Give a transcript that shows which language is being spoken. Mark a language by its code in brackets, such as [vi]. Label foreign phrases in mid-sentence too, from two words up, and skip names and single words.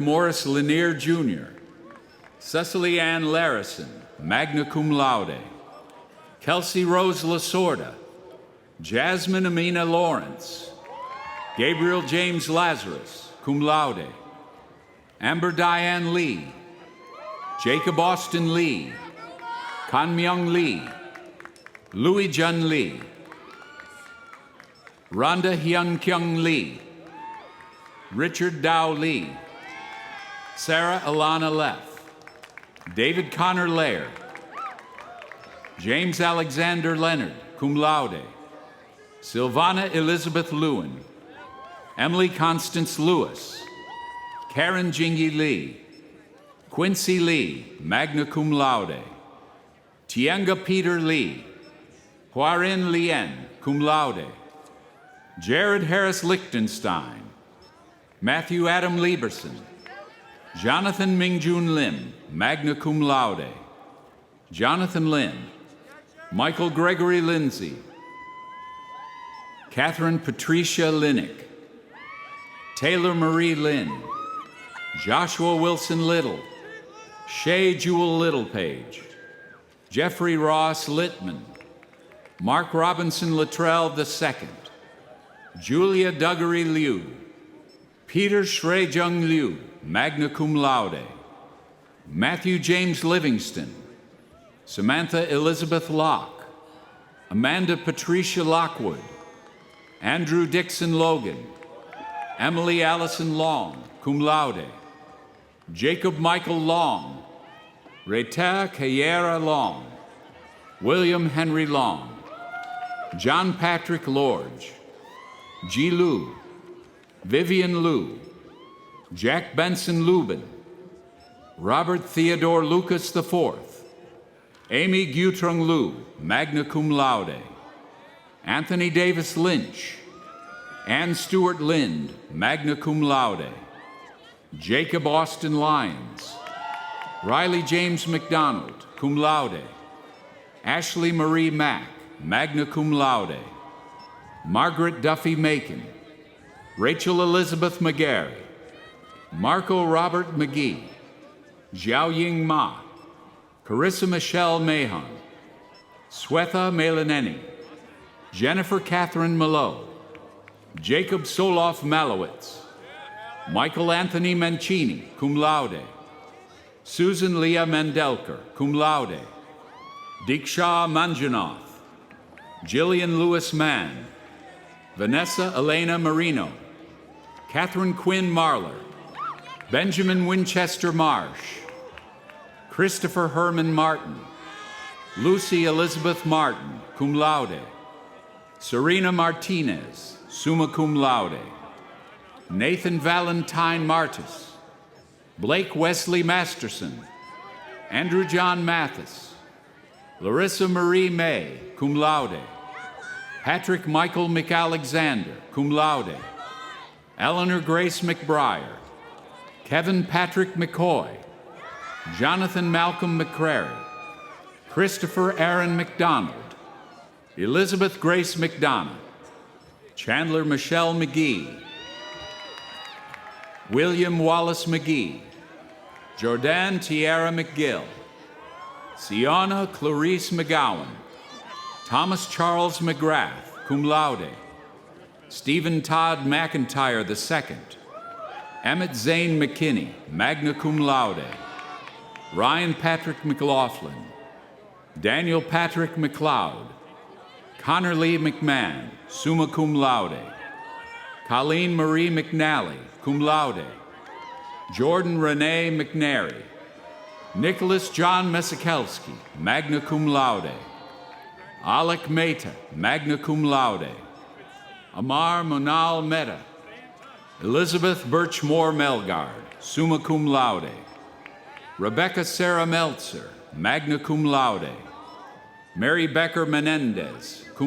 [en] Morris Lanier Jr., Cecily Ann Larison, [la] magna cum laude, [en] Kelsey Rose Lasorda, Jasmine Amina Lawrence, Gabriel James Lazarus, [la] cum laude, [en] Amber Diane Lee, Jacob Austin Lee, Kan Myung Lee, Louis Jun Lee, Rhonda Hyun Kyung Lee, Richard Dow Lee, Sarah Alana Leff, David Connor Laird, James Alexander Leonard, [la] cum laude, [en] Silvana Elizabeth Lewin, Emily Constance Lewis, Karen Jingy Lee, Quincy Lee, [la] magna cum laude, [en] Tienga Peter Lee, Huarin Lien, [la] cum laude, [en] Jared Harris Lichtenstein, Matthew Adam Lieberson, Jonathan Mingjun Lim, [la] magna cum laude, [en] Jonathan Lin, Michael Gregory Lindsay, Catherine Patricia Linnick, Taylor Marie Lynn, Joshua Wilson Little, Shay Jewel Littlepage, Jeffrey Ross Littman, Mark Robinson Luttrell II, Julia Duggery Liu, Peter Shrejung Liu, [la] magna cum laude, [en] Matthew James Livingston, Samantha Elizabeth Locke, Amanda Patricia Lockwood, Andrew Dixon Logan, Emily Allison Long, [la] cum laude, [en] Jacob Michael Long, Reta Kayera Long, William Henry Long, John Patrick Lorge, Ji Lu, Vivian Liu, Jack Benson Lubin, Robert Theodore Lucas IV, Amy Gutrung Liu, [la] magna cum laude, [en] Anthony Davis Lynch, Ann Stewart Lind, [la] magna cum laude, [en] Jacob Austin Lyons, Riley James McDonald, [la] cum laude, [en] Ashley Marie Mack, [la] magna cum laude, [en] Margaret Duffy Macon, Rachel Elizabeth McGarry, Marco Robert McGee, Xiao Ying Ma, Carissa Michelle Mahon, Swetha Melaneni, Jennifer Catherine Malo, Jacob Soloff Malowitz, Michael Anthony Mancini, [la] cum laude, [en] Susan Leah Mendelker, [la] cum laude, [en] Diksha Manjunath, Jillian Lewis Mann, Vanessa Elena Marino, Catherine Quinn Marler, Benjamin Winchester Marsh, Christopher Herman Martin, Lucy Elizabeth Martin, [la] cum laude, [en] Serena Martinez, [la] summa cum laude, [en] Nathan Valentine Martis, Blake Wesley Masterson, Andrew John Mathis, Larissa Marie May, [la] cum laude, [en] Patrick Michael McAlexander, [la] cum laude, [en] Eleanor Grace McBriar, Kevin Patrick McCoy, Jonathan Malcolm McCrary, Christopher Aaron McDonald, Elizabeth Grace McDonough, Chandler Michelle McGee, William Wallace McGee, Jordan Tierra McGill, Sienna Clarice McGowan, Thomas Charles McGrath, [la] cum laude, [en] Stephen Todd McIntyre II, Emmett Zane McKinney, [la] magna cum laude, [en] Ryan Patrick McLaughlin, Daniel Patrick McLeod, Connor Lee McMahon, [la] summa cum laude, [en] Colleen Marie McNally, [la] cum laude, [en] Jordan Renee McNary, Nicholas John Mesikelski, [la] magna cum laude, [en] Alec Mehta, [la] magna cum laude, [en] Amar Monal Mehta, Elizabeth Birchmore Melgard, [la] summa cum laude, [en] Rebecca Sarah Meltzer, [la] magna cum laude, [en] Mary Becker Menendez, cum